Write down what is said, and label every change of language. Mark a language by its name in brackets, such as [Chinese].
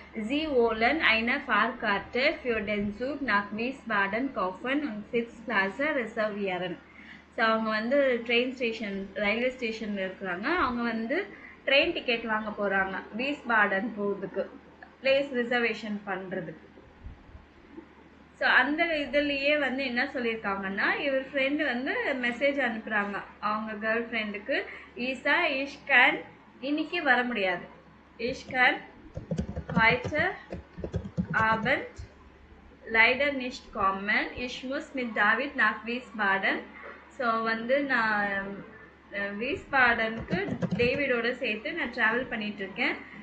[German] Sie wollen eine Fahrkarte für den Zug nach Wiesbaden kaufen und Sitzplätze reservieren. [Tamil] So அவங்க வந்து train station railway ஸ்டேஷனில் இருக்கிறாங்க. அவங்க வந்து ட்ரெயின் டிக்கெட் வாங்க போகிறாங்க வீஸ்பாடன் போகிறதுக்கு, பிளேஸ் ரிசர்வேஷன் பண்ணுறதுக்கு. ஸோ அந்த இதுலேயே வந்து என்ன சொல்லியிருக்காங்கன்னா, இவர் ஃப்ரெண்டு வந்து மெசேஜ் அனுப்புகிறாங்க அவங்க கேர்ள் ஃப்ரெண்டுக்கு. ஈசா இஷ்கன் இன்னைக்கு வர முடியாது. [German] இஷ்கன் heute Abend leider nicht kommen. Ich muss mit David nach Wiesbaden. [Tamil] So வந்து நான் வீஸ்பாடனுக்கு டேவிடோட சேர்த்து நான் ட்ராவல் பண்ணிகிட்ருக்கேன்.